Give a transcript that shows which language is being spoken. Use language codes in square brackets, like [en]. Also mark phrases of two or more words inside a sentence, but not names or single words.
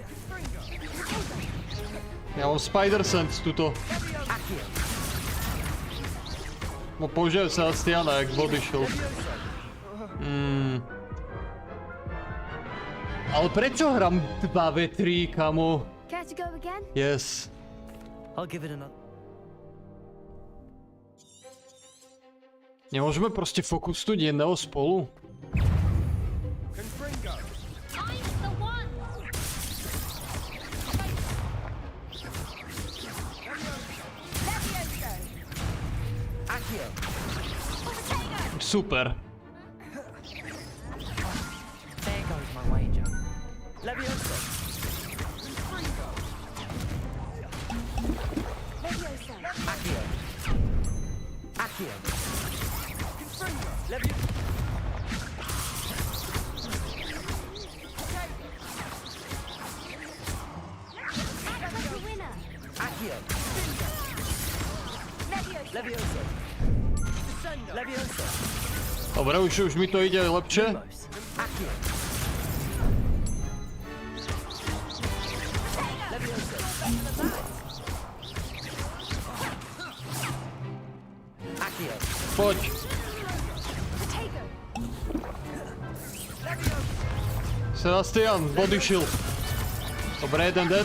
[sk] Ja mám Spider Sense tuto. No použijem Sebastiana jak [en] body shield. [sk] Ale prečo hrám 2v3, kamo? [en] Care to go again? Yes. I'll give it another. [sk] Nemôžeme proste fokusnúť jedného spolu? Super. [en] There goes my wager. [sk] Leviosa. Accio. Accio. Leviosa. Accio. Leviosa. Leviosa. Dobre, už mi to ide lepšie. Accio. Leviosa. Accio. Poď. Sebastian, [en] body shield. [sk] Dobre, jeden dead.